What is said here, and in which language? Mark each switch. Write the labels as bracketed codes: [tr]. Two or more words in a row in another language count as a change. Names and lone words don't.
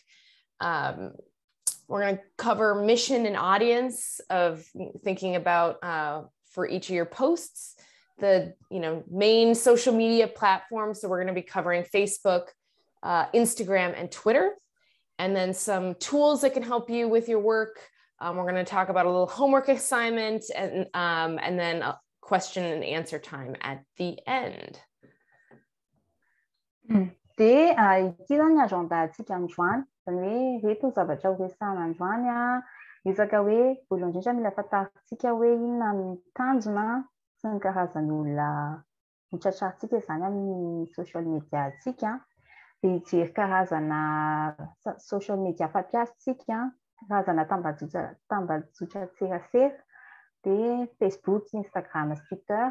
[en] We're going to cover mission and audience of thinking about for each of your posts, the main social media platforms. So we're going to be covering Facebook, Instagram, and Twitter, and then some tools that can help you with your work. We're going to talk about a little homework assignment and then a question and answer time at the end. [mg] Dia ity zany agenda antsika androany zany hoe reto zavatra horesahana androany resaka hoe voalohany indrindra mila fantarintsika hoe inona ny tanjona sy ny karazany olona hotratrarintsika zany amin'ny [en] social media [mg] antsika dia hijery karazana [en] social media [mg] fampiasantsika karazana tambazotra tserasera dia Facebook, Instagram, Twitter.